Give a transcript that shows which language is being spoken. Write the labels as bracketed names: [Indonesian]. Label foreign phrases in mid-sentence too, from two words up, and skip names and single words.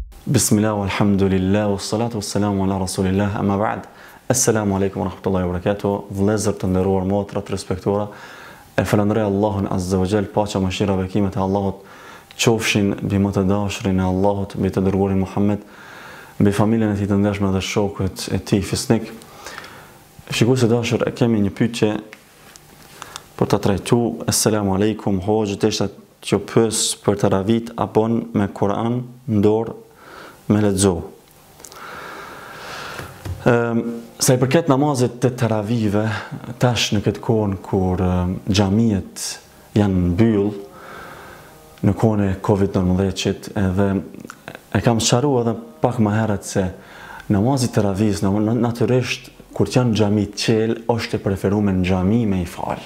[Arabic] بسم الله والحمد لله والصلاة والسلام على رسول الله أما بعد. السلام عليكم ورحمة الله وبركاته. [Albanian] Vëllezër të nderuar, motra të respektuara, e falenderoj Allahun [Arabic] عز وجل, [Albanian] paqja mëshira bekimet e Allahut qofshin mbi më të dashurin e Allahut, mbi të dërguarin Muhammed, mbi familjen e tij të ndershme dhe shokët e tij fisnik. Shikues të dashur, kemi një pyetje për ta trajtuar. [Arabic] السلام عليكم, [Albanian] hoxhë, desha që pyes për taravit a bon me Kur'an në dorë me lexo. Sa i përket namazit të taravive, tash në këtë kohën kur xhamiet janë mbyll, në kohën e Covid-19, edhe e kam sqaruar edhe pak më herët se namazi taravis, natyrisht kur janë xhami të qel, është e preferuar në xhami me i fal.